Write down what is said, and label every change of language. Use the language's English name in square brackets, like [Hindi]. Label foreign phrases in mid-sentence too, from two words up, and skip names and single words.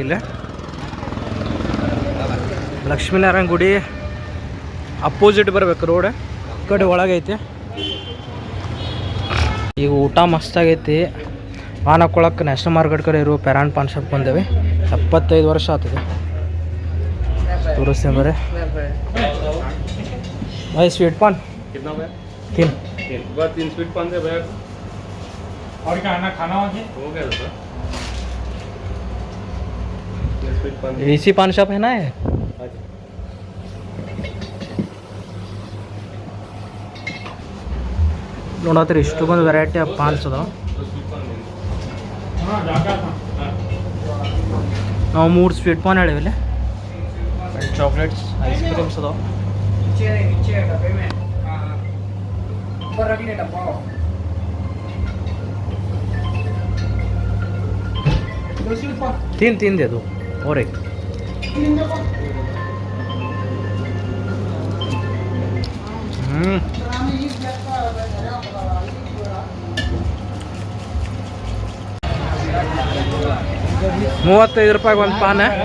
[Kannada] ಇಲ್ಲಿ ಲಕ್ಷ್ಮೀನಾರಾಯಣ ಗುಡಿ ಅಪೋಸಿಟ್ ಬರ್ಬೇಕು ರೋಡ್, ಈ ಕಡೆ ಒಳಗೆ ಐತಿ. ಈಗ ಊಟ ಮಸ್ತಾಗೈತಿ. ಪಾನ್ ಹಾಕ್ಕೊಳಕ್ಕೆ ನ್ಯಾಷನಲ್ ಮಾರ್ಕೆಟ್ ಕಡೆ ಇರೋ ಪೆರಾನ್ ಪಾನ್ ಶಾಪ್ ಬಂದೇವೆ. 75 ವರ್ಷ ಆಗ್ತದೆ. ತೋರಿಸ್ತೀನಿ ಬರೀ. [Hindi] भाई स्वीट पान कितना भैया? 3 बस 3 स्वीट पान दे भैया। और क्या खाना हो गया सर? स्वीट पान इसी पान शॉप है ना है? [Kannada] ನೋಡತ್ತೀರಿ ಇಷ್ಟೊಂದು [English] variety of paans [Kannada] ಅದಾವ. ನಾವು 3 ಸ್ವೀಟ್ ಪಾನ್ ಹೇಳಿವಿಲ್ಲ. ಚಾಕ್ಲೇಟ್ಸ್, [English] ice creams [Kannada] ಅದಾವ. [Hindi] तीन दे दो और एक. [Kannada] ₹35 ಒಂದು ಪಾನ.